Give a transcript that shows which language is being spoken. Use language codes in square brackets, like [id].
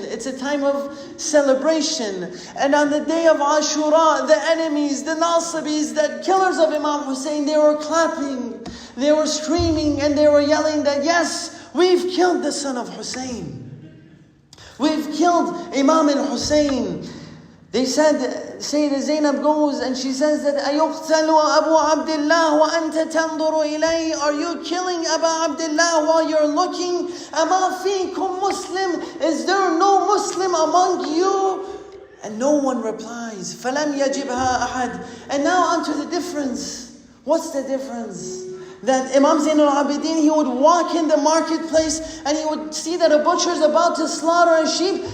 [en] It's a time of celebration. And on the day of Ashura, the enemies, the Nasibis, the killers of Imam Hussain, they were clapping, they were screaming, and they were yelling that, yes, we've killed the son of Hussain. We've killed Imam al-Hussain. They said, Sayyidah Zainab goes and she says that [ar] أَيُقْتَلُ أَبُو عَبْدِ اللَّهِ وَأَنْتَ تَنْظُرُ إِلَيْهِ. [en] Are you killing Abu Abdullah while you're looking? [ar] أَمَا فِيكُمْ Muslim? [en] Is there no Muslim among you? And no one replies. [ar] فَلَمْ يَجِبْهَا أَحَدٍ. [en] And now onto the difference. What's the difference? That Imam Zain al-Abidin, he would walk in the marketplace and he would see that a butcher is about to slaughter a sheep.